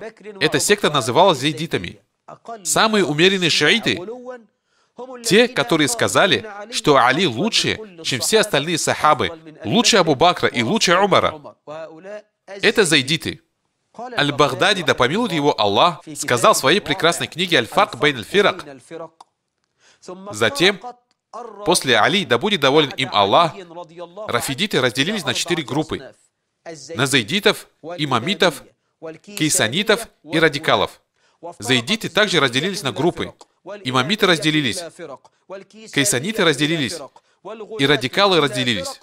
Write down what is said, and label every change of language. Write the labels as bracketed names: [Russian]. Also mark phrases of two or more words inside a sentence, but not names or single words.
[Russian] Эта секта называлась зейдитами. Самые умеренные шииты — те, которые сказали, что Али лучше, чем все остальные сахабы, лучше Абу Бакра и лучше Умара. Это зайдиты. Аль-Багдади, да помилует его Аллах, сказал в своей прекрасной книге «Аль-Фарк байн аль-Фирак». Затем, после Али, да будет доволен им Аллах, рафидиты разделились на 4 группы: на зайдитов, имамитов, кейсанитов и радикалов. Зайдиты также разделились на группы. Имамиты разделились, кейсаниты разделились, и радикалы разделились.